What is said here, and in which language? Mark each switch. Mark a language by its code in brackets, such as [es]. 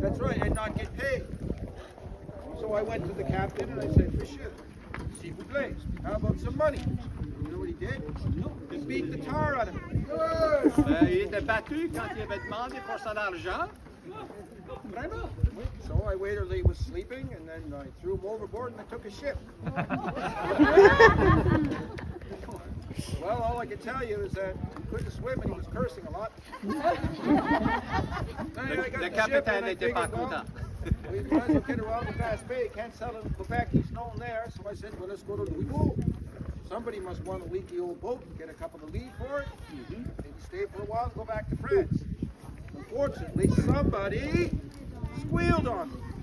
[en] That's right, and not get paid. So I went to the captain and I said, [fr] Monsieur, s'il vous plaît, [en] how about some money? You know what he he did? He beat the tar out of him. [fr] Il était battu quand il avait demandé pour son argent. Vraiment? [en] So I waited till he was sleeping, and then I threw him overboard and I took a ship. Well, all I can tell you is that he couldn't swim and he was cursing a lot. [fr] Le capitaine n'était pas content. [en] We might as well get around the Glace Bay. Can't sell it in Quebec. He's known there. So I said, well, let's go to Louisbourg. Somebody must want a leaky old boat and get a couple of lead for it. Maybe stay for a while and go back to France. Unfortunately, somebody squealed on me.